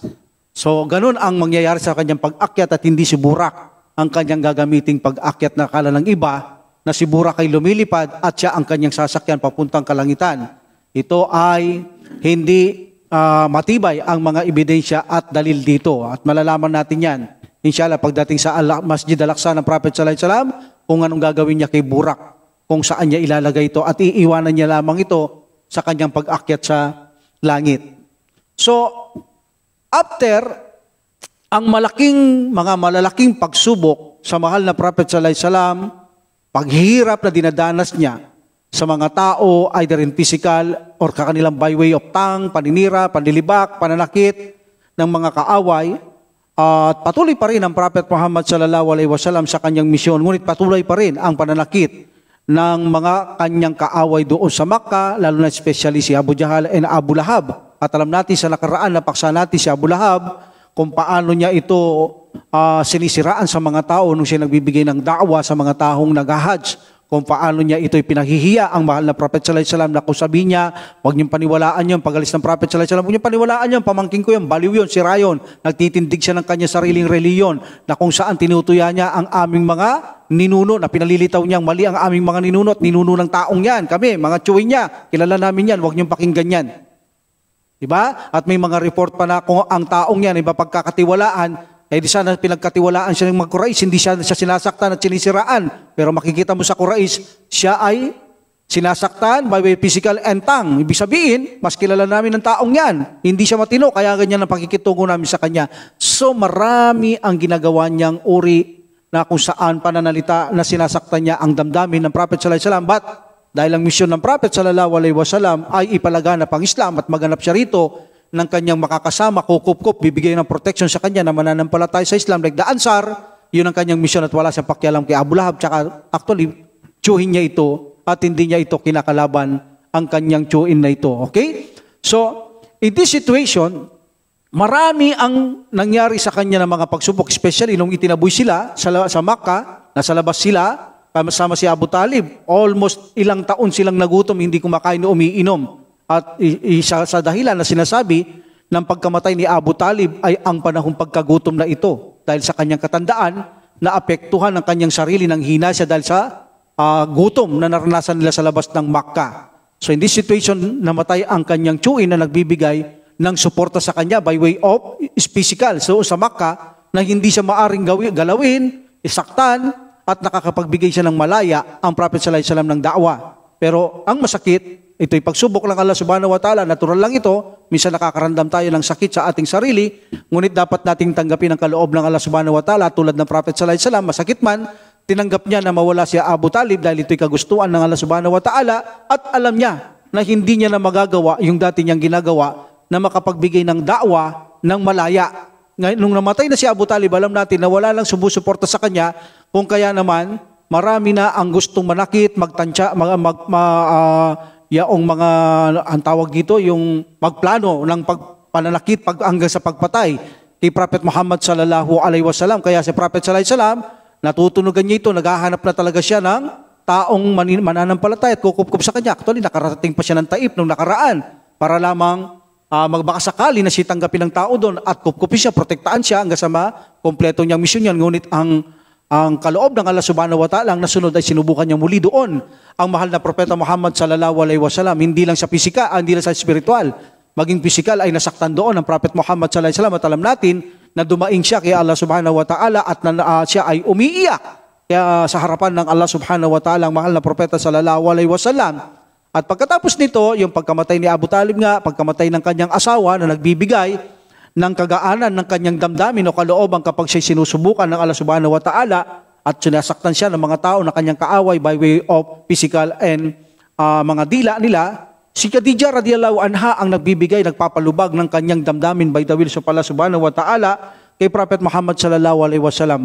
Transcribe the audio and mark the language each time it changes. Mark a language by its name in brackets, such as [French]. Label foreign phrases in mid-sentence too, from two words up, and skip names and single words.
[Filipino] So ganun ang mangyayari sa kanyang pag-akyat, at hindi si Burak ang kanyang gagamiting pag-akyat na akala ng iba na si Burak ay lumilipad at siya ang kanyang sasakyan papuntang kalangitan. Ito ay hindi matibay ang mga ebidensya at dalil dito, at malalaman natin yan inshallah pagdating sa Masjid Al-Aqsa ng Prophet [Arabic] صلى الله عليه وسلم, [Filipino] kung anong gagawin niya kay Burak, kung saan niya ilalagay ito, at iiwanan niya lamang ito sa kanyang pag-akyat sa langit. So, after ang mga malalaking pagsubok sa mahal na Prophet [Arabic] صلى الله عليه وسلم, [Filipino] paghihirap na dinadanas niya sa mga tao, [English] either in physical [Filipino] or kanilang [English] by way of tongue, [Filipino] paninira, panlilibak, pananakit ng mga kaaway, at patuloy pa rin ang Prophet Muhammad [Arabic] صلى الله عليه وسلم [Filipino] sa kanyang misyon, ngunit patuloy pa rin ang pananakit ng mga kanyang kaaway doon sa Makkah, lalo na especially si Abu Jahal and Abu Lahab. At alam natin sa nakaraan, napaksa natin si Abu Lahab, kung paano niya ito sinisiraan sa mga tao nung siya nagbibigay ng da'wa sa mga taong nag-hajj, kung paano niya ito'y pinahihiya ang mahal na Prophet [Arabic] صلى الله عليه وسلم, [Filipino] na kung sabihin niya, huwag niyong paniwalaan yun, pagalis ng Prophet [Arabic] صلى الله عليه وسلم, [Filipino] huwag niyong paniwalaan yun, pamangkin ko yun, baliw yun, sira yun, nagtitindig siya ng kanya sariling reliyon, na kung saan tinutuya niya ang aming mga ninuno, na pinalilitaw niyang mali ang aming mga ninuno at ninuno ng taong yan, kami, mga tsuwin niya, kilala namin yan, huwag niyong pakinggan yan. Diba? At may mga report pa na kung ang taong yan ay mapagkakatiwalaan, eh di sana pinagkatiwalaan siya ng mga Quraysh, hindi siya sinasaktan at sinisiraan. Pero makikita mo sa Quraysh, siya ay sinasaktan [English] by way physical and tongue. [Filipino] Ibig sabihin, mas kilala namin ng taong yan. Hindi siya matino, kaya ganyan ang pakikitungo namin sa kanya. So marami ang ginagawa niyang uri na kung saan pananalita na sinasaktan niya ang damdamin ng Prophet [Arabic] صلى الله عليه وسلم. [Filipino] But dahil ang misyon ng Prophet [Arabic] صلى الله عليه وسلم [Filipino] ay ipalaganap ang Islam at maganap siya rito ng kanyang makakasama, kukup-kup, bibigay ng protection sa kanya na mananampalataya sa Islam, [English] like the Ansar, [Filipino] yun ang kanyang misyon, at wala siyang pakialam kay Abu Lahab, tsaka actually, tsuhin niya ito at hindi niya ito kinakalaban ang kanyang tsuhin na ito. [English] Okay? So, in this situation, [Filipino] marami ang nangyari sa kanya ng mga pagsubok, especially nung itinaboy sila sa Makkah, nasa labas sila, kasama si Abu Talib. Almost ilang taon silang nagutom, hindi kumakain o umiinom. At isa sa dahilan na sinasabi ng pagkamatay ni Abu Talib ay ang panahong pagkagutom na ito. Dahil sa kanyang katandaan, naapektuhan ang kanyang sarili ng hina siya dahil sa gutom na naranasan nila sa labas ng Makkah. [English] So in this situation, [Filipino] namatay ang kanyang tiyuin na nagbibigay ng suporta sa kanya [English] by way of physical. [Filipino] So sa Makkah, na hindi siya maaring galawin, isaktan, at nakakapagbigay siya ng malaya ang Prophet [Arabic] صلى الله عليه وسلم [Filipino] ng da'wa. Pero ang masakit, ito'y pagsubok lang Allah [Arabic] سبحانه وتعالى. [Filipino] Natural lang ito. Minsan nakakaramdam tayo ng sakit sa ating sarili. Ngunit dapat nating tanggapin ang kaloob ng Allah [Arabic] سبحانه وتعالى. [Filipino] Tulad ng Prophet [Arabic] صلى الله عليه وسلم, [Filipino] masakit man, tinanggap niya na mawala si Abu Talib dahil ito'y kagustuhan ng Allah [Arabic] سبحانه وتعالى. [Filipino] At alam niya na hindi niya na magagawa yung dati niyang ginagawa na makapagbigay ng da'wa ng malaya. Nung namatay na si Abu Talib, alam natin na wala lang sumusuporta sa kanya. Kung kaya naman, marami na ang gustong manakit, magtansya, yaong mga, ang tawag dito, yung magplano ng pananakit hanggang sa pagpatay kay Prophet Muhammad [Arabic] صلى الله عليه وسلم. [Filipino] Kaya si Prophet [Arabic] صلى الله عليه وسلم, [Filipino] natutunugan niya ito, naghahanap na talaga siya ng taong mananampalataya at kukup-kup sa kanya. Actually, nakarating pa siya ng Taif nung nakaraan para lamang magbakasakali na siya tanggapin ng tao doon at kup-kupin siya, protektaan siya hanggang sa kompleto niyang misyon yan. Ngunit ang kaloob ng Allah [Arabic] سبحانه وتعالى [Filipino] ang nasunod ay sinubukan niya muli doon ang mahal na propeta Muhammad [Arabic] صلى الله عليه وسلم. [Filipino] Hindi lang sa pisika, hindi lang sa spiritual, maging pisikal ay nasaktan doon ang Prophet Muhammad [Arabic] صلى الله عليه وسلم. [Filipino] At alam natin na dumaing siya kay Allah [Arabic] سبحانه وتعالى [Filipino] at siya ay umiiyak kaya sa harapan ng Allah [Arabic] سبحانه وتعالى [Filipino] ang mahal na propeta [Arabic] صلى الله عليه وسلم. [Filipino] At pagkatapos nito, yung pagkamatay ni Abu Talib nga, pagkamatay ng kanyang asawa na nagbibigay ng kagaanan ng kanyang damdamin o kalooban kapag siya'y sinusubukan ng Allah [Arabic] سبحانه وتعالى [Filipino] at sinasaktan siya ng mga tao na kanyang kaaway [English] by way of physical and [Filipino] mga dila nila, si Khadijah [Arabic] رضي الله عنها [Filipino] ang nagbibigay, nagpapalubag ng kanyang damdamin [English] by the will of Allah [Arabic] سبحانه وتعالى [Filipino] kay Prophet Muhammad [Arabic] صلى الله عليه وسلم.